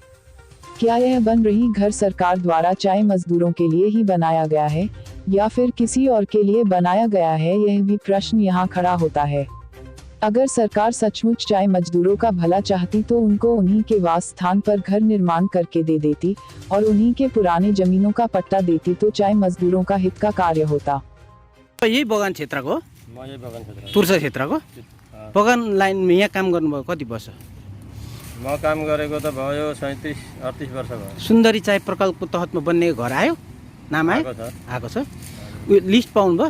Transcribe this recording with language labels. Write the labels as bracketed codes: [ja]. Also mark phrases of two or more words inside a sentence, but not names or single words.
[hi] क्या यह बन रही घर सरकार द्वारा चाय मजदूरों के लिए ही बनाया गया है या फिर किसी और के लिए बनाया गया है, यह भी प्रश्न यहाँ खड़ा होता है। अगर सरकार सचमुच चाय मजदूरों का भला चाहती तो उनको उन्हीं के वास स्थान पर घर निर्माण करके दे देती और उन्हीं के पुराने जमीनों का पट्टा देती, तो चाय मजदूरों का हित का कार्य होता। [ne] यही बगान क्षेत्रको तुर्सा क्षेत्रको बगान लाइनमा यहाँ काम गर्नुभयो कति वर्ष? म काम गरेको त भयो 37-38 वर्ष भयो। सुन्दरी चाय प्रकल्पको तहतमा बन्ने घर आयो, नाम आएको छ? लिस्ट पाउनुभयो?